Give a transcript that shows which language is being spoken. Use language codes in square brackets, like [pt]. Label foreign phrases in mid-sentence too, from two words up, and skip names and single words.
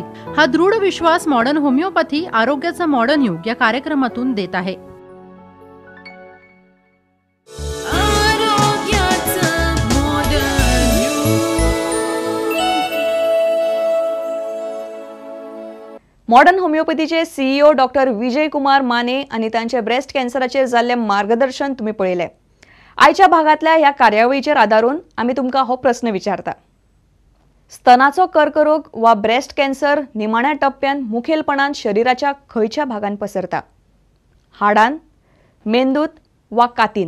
[mr] हा दृढ विश्वास मॉडर्न होमिओपॅथी आरोग्याचं मॉडर्न युग या कार्यक्रमातून देत आहे. [kok] मॉडर्न होमिओपॅथीचे CEO डॉक्टर विजय कुमार माने [mr] आणि त्यांचे [kok] ब्रेस्ट कॅन्सराचेर जाल्ले मार्गदर्शन तुम्ही पळयले. आयच्या भागातल्या ह्या कार्यावळीचेर आदारून आमी तुमकां हो प्रश्न विचारता. स्तनाचो कर्करोग वा [en] breast cancer [kok] निमाण्या टप्प्यान मुखेलपणान शरीराच्या खंयच्या भागांत पसरता? हाडान, मेंदूत वा कातीन?